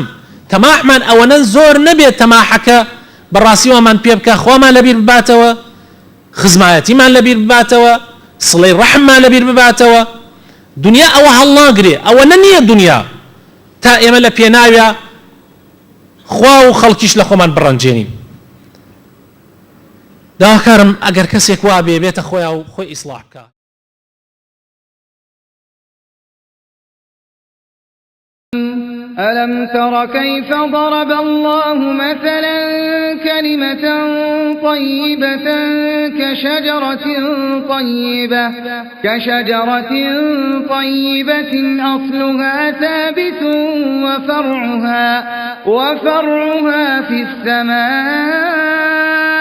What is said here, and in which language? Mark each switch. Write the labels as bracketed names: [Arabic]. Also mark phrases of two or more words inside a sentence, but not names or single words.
[Central Kurdish] تەماحمان ئەوەنە زۆر نەبێت تەماحەکە بەڕاستیەوەمان پێ بکە، خۆمان لەبیر بباتەوە، خزمایەتیمان لەبیر بباتەوە، سڵەی ڕەحممان لەبیر بباتەوە. دنیا ئەوە هەڵناگرێ، ئەوە نەنیە دنیا تا ئێمە لە پێناویە خوا و خەڵکیش لە خۆمان بڕەنجێنین. داواکارم ئەگەر کەسێک وا بێ بێتە خۆیان و خۆی ئیسلاح بکە. [Arabic] ألم تر كيف ضرب الله مثلا كلمة طيبة كشجرة طيبة أصلها ثابت وفرعها في السماء